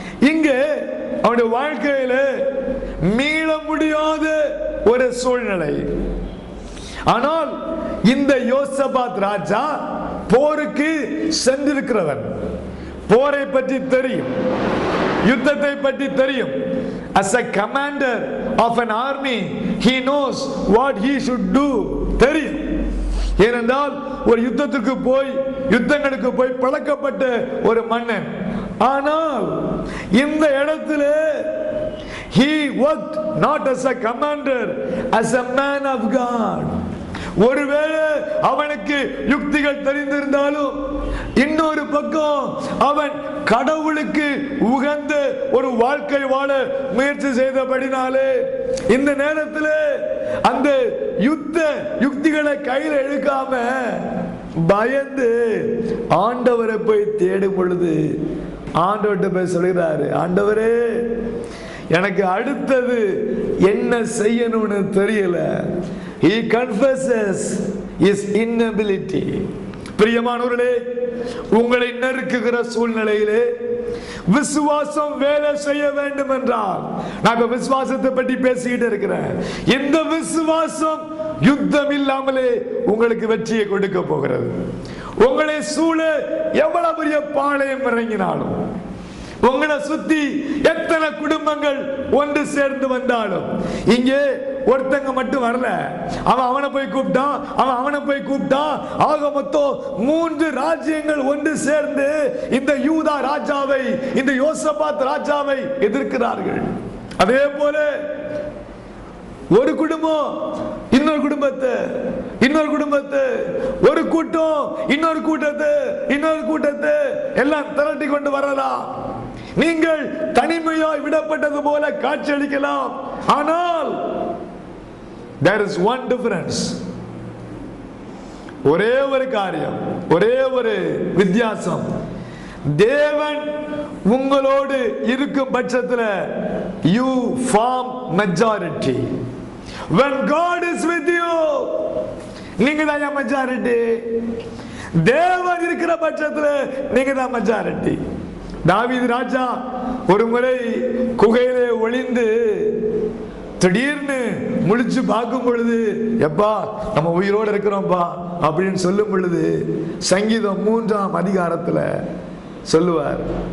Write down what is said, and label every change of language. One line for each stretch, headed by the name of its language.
Tamil: இங்கே அவனுடைய வாழ்க்கையில மீள முடியாத ஒரு சூழ்நிலை. ஆனால் இந்த யோசபாத் ராஜா போருக்கு சென்றிருக்கிறவன், போரை பற்றி தெரியும், யுத்தத்தை பற்றி தெரியும்.
English: As a commander of an army, he knows what he should do.
Tamil: தெரியும். ஏனென்றால் ஒரு யுத்தத்துக்கு போய், யுத்தங்களுக்கு போய் பழக்கப்பட்ட ஒரு மன்னன். ஆனால் இந்த இடத்துல
English: he worked not as a commander, as a man of God.
Tamil: ஒருவேளை அவனுக்கு யுக்திகள் தெரிந்திருந்தாலும், இன்னொரு பக்கம் அவன் கடவுளுக்கு உகந்த ஒரு வாழ்க்கை வாழ முயற்சி செய்தபடினாலே இந்த நேரத்தில் அந்த யுத்த யுக்திகளை கையில் எடுக்காம பயந்து ஆண்டவரை போய் தேடும் பொழுது ஆண்டவர்கிட்ட போய் சொல்கிறாரு, ஆண்டவரே எனக்கு அடுத்தது என்ன செய்யணும்னு தெரியல.
English: He confesses his inability.
Tamil: பிரியமானவர்களே, உங்களை நெருக்குகிற சூழ்நிலையிலே விசுவாசம் வேலை செய்ய வேண்டும் என்றால், நான் விசுவாசத்தை பற்றி பேசிக்கிட்டு இருக்கிறேன், இந்த விசுவாசம் யுத்தம் இல்லாமலே உங்களுக்கு வெற்றியை கொடுக்க போகிறது. உங்களை சூழ எவ்வளவு பெரிய பாளையம் இறங்கினாலும், உங்களை சுத்தி எத்தனை குடும்பங்கள் ஒன்று சேர்ந்து வந்தாலும், இங்கே ஒருத்தங்க மட்டும் வரல, அவன் அவனை போய் கூப்பிட்டான், அவன் அவனை போய் கூப்பிட்டான், ஆக மொத்தம் 3 ராஜ்யங்கள் ஒன்று சேர்ந்து இந்த யூதா ராஜாவை, இந்த யோசபாத் ராஜாவை எதிர்க்கிறார்கள். அதே போல ஒரு குடும்பம் இன்னொரு குடும்பத்தை, இன்னொரு குடும்பத்தை, ஒரு கூட்டம் இன்னொரு கூட்டத்தை எல்லாம் திரட்டி கொண்டு வரலாம். நீங்கள் தனிமையாய் விடப்பட்டது போல காட்சியளிக்கலாம். ஆனால்
English: there is one difference.
Tamil: ஒரே ஒரு காரியம், ஒரே ஒரு வித்தியாசம். தேவன் உங்களோடு இருக்கும் பட்சத்தில்
English: you form majority. When God is with you,
Tamil: நீங்க தான் மெஜாரிட்டி. தேவன் இருக்கிற பட்சத்தில் நீங்க தான் மெஜாரிட்டி. தாவீது ராஜா ஒரு முறை குகையிலே ஒளிந்து திடீர்னு முழிச்சு பார்க்கும் பொழுது, எப்பா நம்ம உயிரோடு இருக்கிறோம்ப்பா அப்படின்னு சொல்லும் பொழுது, சங்கீதம் 3ஆம் அதிகாரத்துல சொல்லுவார்,